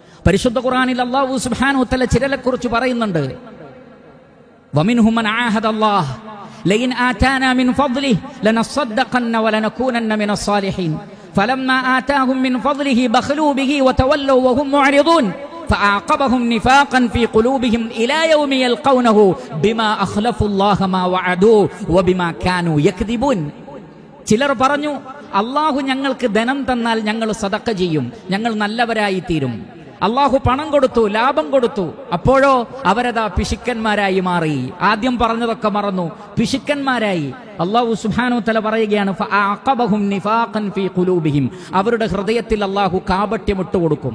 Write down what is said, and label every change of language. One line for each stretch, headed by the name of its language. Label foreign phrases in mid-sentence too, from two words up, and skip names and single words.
Malayalam: പരിശുദ്ധ ഖുർആനിൽ അല്ലാഹു
Arabic: سبحانه وتعالى
Malayalam: ചിലരെക്കുറിച്ച് പറയുന്നുണ്ട്.
Arabic: ومنهم من عاهد الله لئن آتانا من فضله لنصدقن ولنكونن من الصالحين فلما آتاهم من فضله بخلوا به وتولوا وهم معرضون فأعقبهم نفاقا في قلوبهم إلى يوم يلقونه بما أخلفوا الله ما وعدوه وبما كانوا يكذبون.
Malayalam: ചിലർ പറഞ്ഞു, അള്ളാഹു ഞങ്ങൾക്ക് ധനം തന്നാൽ ഞങ്ങൾ സദഖ ചെയ്യും, ഞങ്ങൾ നല്ലവരായി തീരും. അള്ളാഹു പണം കൊടുത്തു, ലാഭം കൊടുത്തു, അപ്പോഴോ അവരതാ പിശുക്കന്മാരായി മാറി. ആദ്യം പറഞ്ഞതൊക്കെ മറന്നു, പിശുക്കന്മാരായി. അള്ളാഹു
Arabic: سبحانه وتعالى
Malayalam: പറയുകയാണ്,
Arabic: فأعقبهم نفاقا في قلوبهم,
Malayalam: അവരുടെ ഹൃദയത്തിൽ അള്ളാഹു കാപട്യം ഇട്ടുകൊടുക്കും.